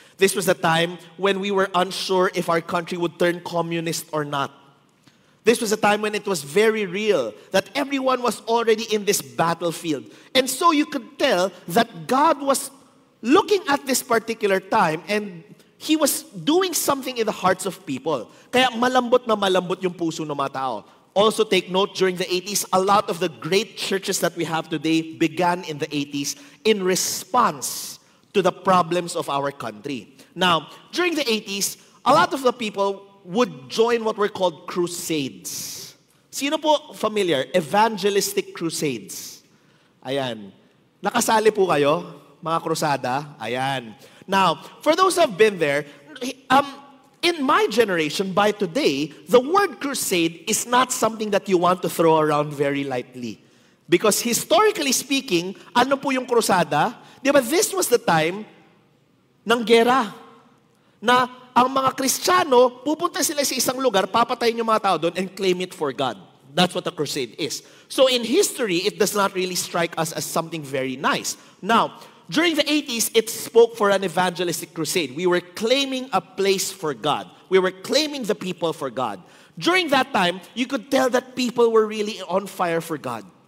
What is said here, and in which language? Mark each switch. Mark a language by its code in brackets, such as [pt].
[en] This was the time when we were unsure if our country would turn communist or not. This was a time when it was very real, that everyone was already in this battlefield. And so you could tell that God was looking at this particular time and He was doing something in the hearts of people. [tl] Kaya malambot na malambot yung puso ng mga tao. [en] Also take note, during the 80s, a lot of the great churches that we have today began in the 80s in response to the problems of our country. Now, during the 80s, a lot of the people would join what were called crusades. [tl] Sino po familiar? [en] Evangelistic crusades. [tl] Ayan. Nakasali po kayo, mga krusada? Ayan. [en] Now, for those who have been there, in my generation, by today, the word crusade is not something that you want to throw around very lightly. Because historically speaking, [tl] ano po yung krusada? Di ba, [en] this was the time [tl] ng gera. Na ang mga Kristiyano, pupunta sila sa isang lugar, papatayin yung mga tao doon [en] and claim it for God. That's what a crusade is. So in history, it does not really strike us as something very nice. Now, during the 80s, it spoke for an evangelistic crusade. We were claiming a place for God. We were claiming the people for God. During that time, you could tell that people were really on fire for God.